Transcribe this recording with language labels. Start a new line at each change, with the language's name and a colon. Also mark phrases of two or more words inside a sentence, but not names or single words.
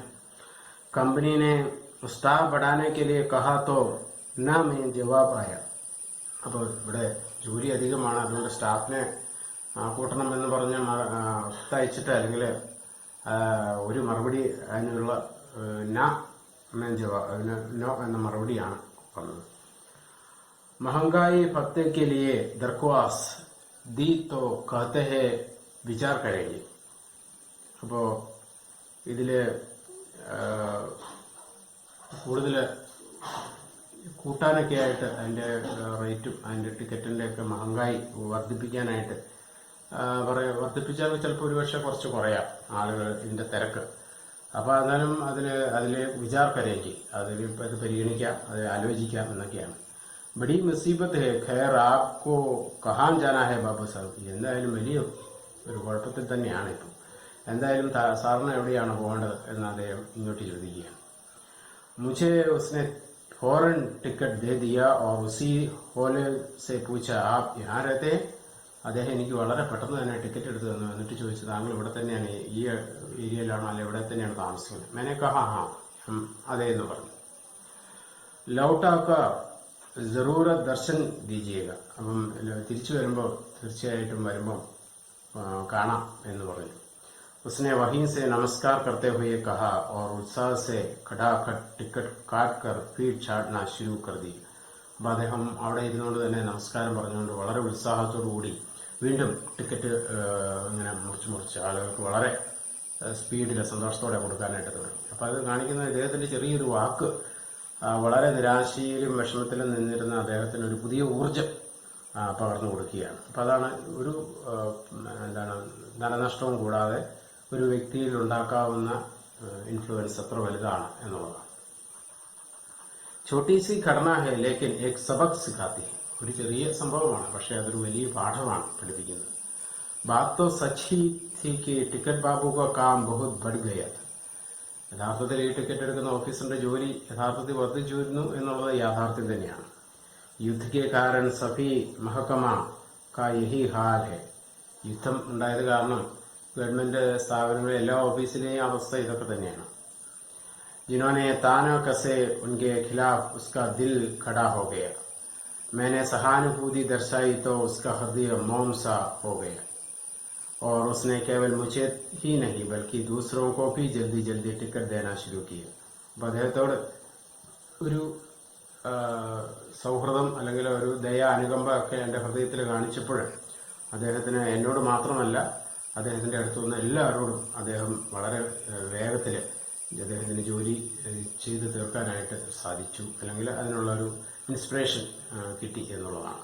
Hindi: कंपनी ने स्टाफ बढ़ाने के लिए कहा तो ना में जवाब आया.
Malayalam: അപ്പോൾ ഇവിടെ ജോലി അധികമാണ്, അതുകൊണ്ട് സ്റ്റാഫിനെ കൂട്ടണം എന്ന് പറഞ്ഞ് തയ്ച്ചിട്ട് അല്ലെങ്കിൽ ഒരു മറുപടി അതിനുള്ള നോ എന്ന മറുപടിയാണ് പറഞ്ഞത്.
Hindi: महंगाई भत्ते के लिए दरख्वास दी तो कहते हैं विचार करेंगे.
Malayalam: അപ്പോൾ ഇതില് കൂടുതൽ കൂട്ടാനൊക്കെ ആയിട്ട് അതിന്റെ റേറ്റും അതിന്റെ ടിക്കറ്റിന്റെ ഒക്കെ മഹങ്കായി വർദ്ധിപ്പിക്കാനായിട്ട് വർദ്ധിപ്പിച്ചാൽ ചിലപ്പോൾ ഒരുപക്ഷെ കുറച്ച് കുറയാം ആളുകൾ ഇതിന്റെ തിരക്ക്. അപ്പൊ എന്നാലും അതിലെ
Hindi: विचार करेंगे
Malayalam: അതിൽ ഇത് പരിഗണിക്കാം, അത് ആലോചിക്കാം എന്നൊക്കെയാണ്.
Hindi: बड़ी मुसीबत है खैर आपको कहाँ जाना है बाबू साहिब.
Malayalam: എന്തായാലും വലിയ ഒരു കുഴപ്പത്തിൽ തന്നെയാണ് ഇപ്പം. എന്തായാലും സാറിന് എവിടെയാണ് പോകേണ്ടത് എന്ന് അദ്ദേഹം ഇങ്ങോട്ട് ചോദിക്കുകയാണ്.
Hindi: मुझे उसने फौरन टिकट दे दिया और उसी हॉल से पूछा आप यहाँ रहते हैं.
Malayalam: അദ്ദേഹം എനിക്ക് വളരെ പെട്ടെന്ന് തന്നെ ടിക്കറ്റ് എടുത്തു തന്നു. എന്നിട്ട് ചോദിച്ചു, താങ്കൾ ഇവിടെ തന്നെയാണ്, ഈ ഏരിയയിലാണോ അല്ലെ ഇവിടെ തന്നെയാണ് താമസിക്കുന്നത്?
Hindi: मैंने कहा हाँ,
Malayalam: അതെ എന്ന് പറഞ്ഞു.
Hindi: लौटते ज़रूर दर्शन दीजिएगा.
Malayalam: അപ്പം തിരിച്ചു വരുമ്പോൾ തീർച്ചയായിട്ടും വരുമ്പോൾ കാണാം എന്ന് പറഞ്ഞു.
Hindi: उसने वहीं से नमस्कार करते हुए कहा और उत्साह से खटाखट टिकट काट कर भीड़ छाड़ना शुरू कर दी.
Malayalam: അപ്പം അദ്ദേഹം അവിടെ ഇരുന്നുകൊണ്ട് തന്നെ നമസ്കാരം പറഞ്ഞുകൊണ്ട് വളരെ ഉത്സാഹത്തോടു കൂടി വീണ്ടും ടിക്കറ്റ് ഇങ്ങനെ മുറിച്ച് ആളുകൾക്ക് വളരെ സ്പീഡിൽ സന്തോഷത്തോടെ കൊടുക്കാനായിട്ട് തുടങ്ങി. അപ്പം അത് കാണിക്കുന്ന ഇദ്ദേഹത്തിന്റെ ചെറിയൊരു വാക്ക് വളരെ നിരാശയിലും വിഷമത്തിലും നിന്നിരുന്ന അദ്ദേഹത്തിന് ഒരു പുതിയ ഊർജം പകർന്നു കൊടുക്കുകയാണ്. അപ്പം അതാണ് ഒരു ധനനഷ്ടവും കൂടാതെ ഒരു വ്യക്തിയിൽ ഉണ്ടാക്കാവുന്ന ഇൻഫ്ലുവൻസ് എത്ര വലുതാണ് എന്നുള്ളതാണ്.
Hindi: छोटी सी घटना है लेकिन एक सबक सिखाती है.
Malayalam: ഒരു ചെറിയ സംഭവമാണ്, പക്ഷെ അതൊരു വലിയ പാഠമാണ് പഠിപ്പിക്കുന്നത്.
Hindi: बात तो सच ही थी कि टिकट बाबू का काम बहुत बढ़ गया था.
Malayalam: യഥാർത്ഥത്തിൽ ഈ ടിക്കറ്റ് എടുക്കുന്ന ഓഫീസറിന്റെ ജോലി യഥാർത്ഥത്തിൽ വർദ്ധിച്ചിരുന്നു എന്നുള്ളത് യാഥാർത്ഥ്യം തന്നെയാണ്.
Hindi: युद्ध के कारण सभी महकमों का यही हाल है.
Malayalam: യുദ്ധം ഉണ്ടായത് കാരണം ഗവൺമെന്റ് സ്ഥാപനങ്ങളിലെ എല്ലാ ഓഫീസിലെയും അവസ്ഥ ഇതൊക്കെ തന്നെയാണ്.
Hindi: जिन्होंने ताना कसे उनके खिलाफ उसका दिल खड़ा हो गया. मैंने सहानुभूति दर्शाई तो उसका हृदय मोम सा हो गया और उसने केवल मुझे ही नहीं बल्कि दूसरों को भी जल्दी जल्दी टिकट देना शुरू किया.
Malayalam: അപ്പം അദ്ദേഹത്തോട് ഒരു സൗഹൃദം അല്ലെങ്കിൽ ഒരു ദയ അനുകമ്പ ഒക്കെ എൻ്റെ ഹൃദയത്തിൽ കാണിച്ചപ്പോൾ അദ്ദേഹത്തിന് എന്നോട് മാത്രമല്ല അദ്ദേഹത്തിന്റെ അടുത്ത് വന്ന എല്ലാവരോടും അദ്ദേഹം വളരെ വേഗത്തിൽ അദ്ദേഹത്തിന് ജോലി ചെയ്ത് തീർക്കാനായിട്ട് സാധിച്ചു, അല്ലെങ്കിൽ അതിനുള്ള ഒരു ഇൻസ്പിറേഷൻ കിട്ടി എന്നുള്ളതാണ്.